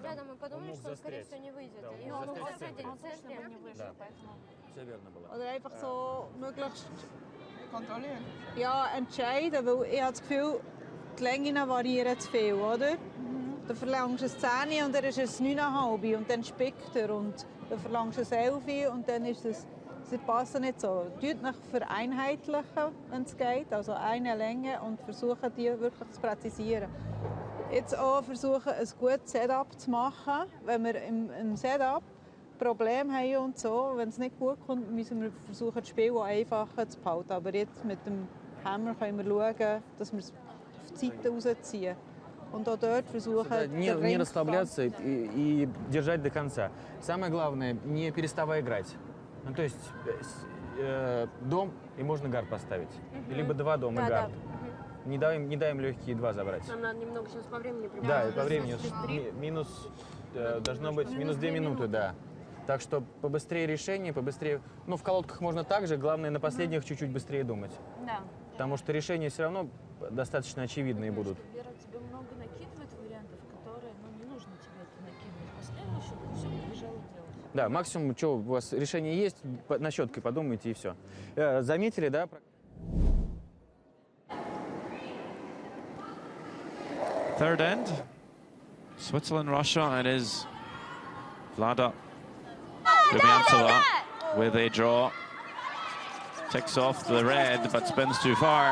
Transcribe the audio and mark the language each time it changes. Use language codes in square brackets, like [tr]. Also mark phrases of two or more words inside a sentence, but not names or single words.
[ru] Да, мы он подумали, мог что, скорее застрять. всего, не выйдет. Да, он И мог он мог застрять застрять в центре. в центре. Да. Sehr верно было. [de] Oder einfach so möglichst kontrollieren. Ja, entscheiden, weil ich habe das Gefühl, die Längen variieren zu viel, oder? Dann verlangst du eine 10 und dann ist es 9,5 und dann spickt er und dann verlangst du 11 und dann ist es, sie passen nicht so. Tut nicht vereinheitlichen, wenn es geht, also eine Länge und versuchen die wirklich zu präzisieren. Jetzt auch versuchen, ein gutes Setup zu machen, wenn wir im Setup Probleme haben und so, wenn es nicht gut kommt, müssen wir versuchen, das Spiel einfacher zu behalten. Aber jetzt mit dem Hammer können wir schauen, dass wir es auf die Seite rausziehen. Und auch dort versuchen, [ru] Не расслабляться и держать до конца. Самое главное, не переставая играть. Ну, то есть дом, и можно гард поставить. Либо 2 дома и гард. Не даем легкие 2 забрать. Нам надо немного сейчас по времени прибавить. Да, по времени. Минус, должно быть минус 2 минуты, да. Так что побыстрее решение, побыстрее... Ну, в колодках можно также, главное на последних чуть-чуть быстрее думать. Да. Потому что решения все равно достаточно очевидные будут. Вера тебе много накидывает вариантов, которые, не нужно тебе это накидывать. Поставила, чтобы все побежало делать. Да, максимум, что у вас решение есть, на щеткой подумайте и все. Заметили, да? [en] Third end. Switzerland, Russia, it is Vlada Rumiantova with a draw. Ticks off the red, but spins too far.